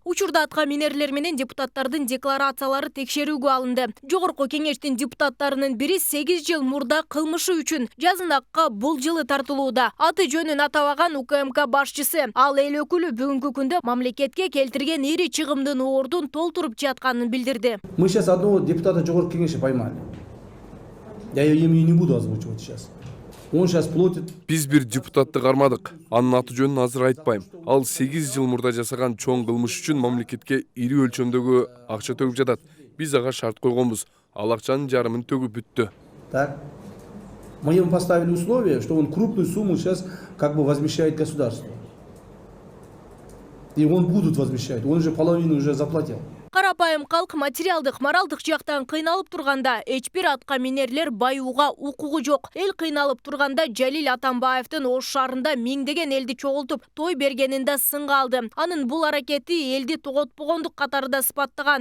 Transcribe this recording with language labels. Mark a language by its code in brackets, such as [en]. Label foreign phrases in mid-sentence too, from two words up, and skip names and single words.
[ky] Учурда аткаминерлер менен депутаттардын декларациялары текшерүүгө алынды. Жогорку кеңештин депутаттарынын бири 8 жыл мурда кылмышы үчүн жазынакка бул жылы тартылууда. Аты жөнүн атабаган УКМК башчысы. Ал эл өкүлү бүгүнкү күндө мамлекетке келтирген ири чыгымдын ордун толтуруп жатканын билдирди. [ru] Мы сейчас одного депутата жогорку кеңеши поймали. Я ее имя не буду озвучивать сейчас. Он сейчас платит. [ky] Биз бир депутатты кармадык. Анын аты жөнүн азыр айтпайм. Ал 8 жыл мурда жасаган чоң кылмыш үчүн мамлекетке ири өлчөмдөгү акча төгүп жатат. Биз ага шарт койгонбуз. Ал акчанын жарымын төгүп бүттү. [ru] Так. Мы ему поставили условие, что он крупную сумму сейчас как бы возмещает государство. И он будут возмещать. Он уже половину уже заплатил. [ky] Карапайым калк материалдык, моралдык жактан кыйналып турганда эч бир атка минерлер баюуга укугу жок. Эл кыйналып турганда Жалил Атамбаевдин Ош шаарында миңдеген элди чогултуп той бергенинде сынга алды. Анын бул аракети элди тоготпогондук катарында сыпаттаган.